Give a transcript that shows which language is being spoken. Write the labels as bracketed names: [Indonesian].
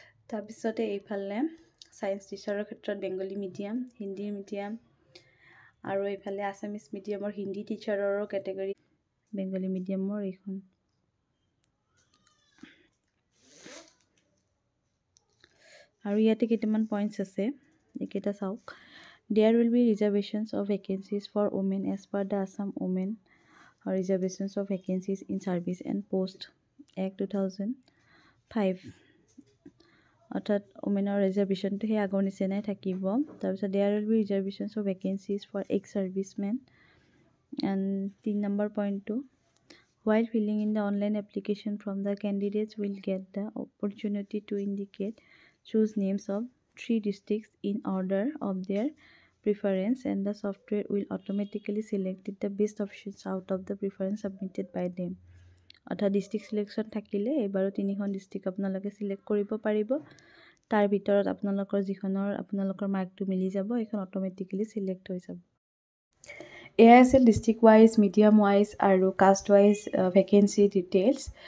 [Assamese] তাৰপিছতে এইফালে ছায়েন্স টিচাৰৰ ক্ষেত্ৰত বেংগলী মিডিয়াম, হিন্দী মিডিয়াম, আৰু এইফালে আছামিজ মিডিয়ামৰ হিন্দী টিচাৰৰো কেটেগৰী, বেংগলী মিডিয়ামৰ এইখন। আৰু ইয়াতে কেইটামান পইণ্টছ আছে, এইকেইটা চাওক। [English] There will be reservations of vacancies for women as per the Assam Women Reservations of Vacancies in Service and Post Act 2005, [Assamese] অৰ্থাৎ ওমেনৰ ৰিজাৰ্ভেশ্যনটো সেই আগৰ নিচিনাই থাকিব। তাৰপিছত [English] there will be reservations of vacancies for ex-servicemen, and [Assamese] 3 number পইণ্টটো, [English] while filling in the online application from the candidates will get the opportunity to choose names of 3 districts in order of their preference, and the software will automatically select the best options out of the preference submitted by them. [Assamese] অৰ্থাৎ district selection থাকিলে এইবাৰো 3খন district আপোনালোকে select কৰিব পাৰিব। তাৰ ভিতৰত আপোনালোকৰ মাৰ্কটো মিলি যাব, এইখন অট'মেটিকেলি চিলেক্ট হৈ যাব। এয়াই আছিল ডিষ্ট্ৰিক্ট ৱাইজ, মিডিয়াম ৱাইজ আৰু কাষ্ট ৱাইজ ভেকেঞ্চি ডিটেইলছ।